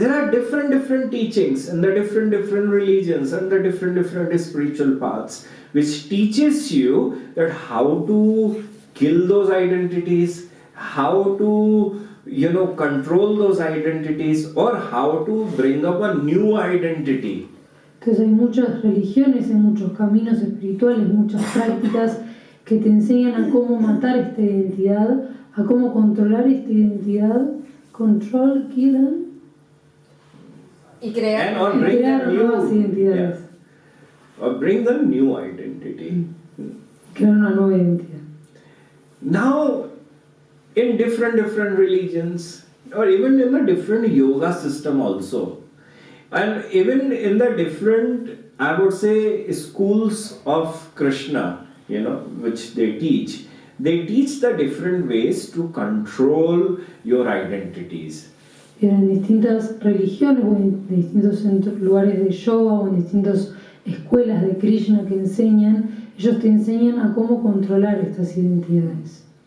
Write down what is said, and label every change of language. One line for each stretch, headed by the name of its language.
English: There are different teachings and the different religions and the different spiritual paths which teaches you that how to kill those identities, how to control those identities, or how to bring up a new identity.
Spanish: Entonces hay muchas religiones, hay muchos caminos espirituales, muchas prácticas que te enseñan a cómo matar esta identidad, a cómo controlar esta identidad, control, kill, y crear nuevas identidades. Yeah.
English: Or bring the new identity.
Spanish: Crear una nueva identidad.
English: Now, in different religions, or even in the different yoga system also, and even in the different, I would say, schools of Krishna, which they teach the different ways to control your identities.
Spanish: Pero en distintas religiones o en distintos lugares de yoga o en distintas escuelas de Krishna que enseñan, ellos te enseñan a cómo controlar estas identidades.